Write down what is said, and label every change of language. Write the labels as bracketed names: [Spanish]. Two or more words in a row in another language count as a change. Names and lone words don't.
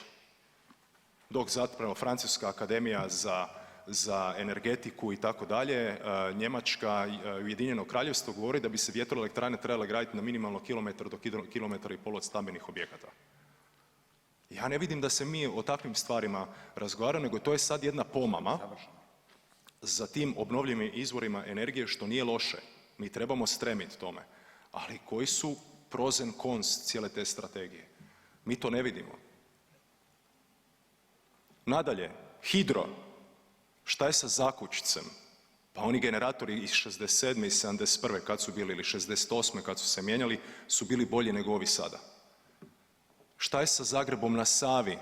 [Croatian] Dok zapravo Francuska akademija za energetiku i tako dalje, Njemačka, Ujedinjeno Kraljevstvo govori da bi se vjetroelektrane trebale graditi na minimalno kilometar do kilometar i pol od stambenih objekata. Ja ne vidim da se mi o takvim stvarima razgovaramo, nego to je sad jedna pomama za tim obnovljivim izvorima energije što nije loše. Mi trebamo stremiti tome. Ali koji su [English] pros and cons [Croatian] cijele te strategije? Mi to ne vidimo. Nadalje, hidro. Šta je sa Zakučcem? Pa oni generatori iz '67. i '71. kad su bili ili '68. kad su se mijenjali su bili bolji nego ovi sada. Šta je sa Zagrebom na Savi?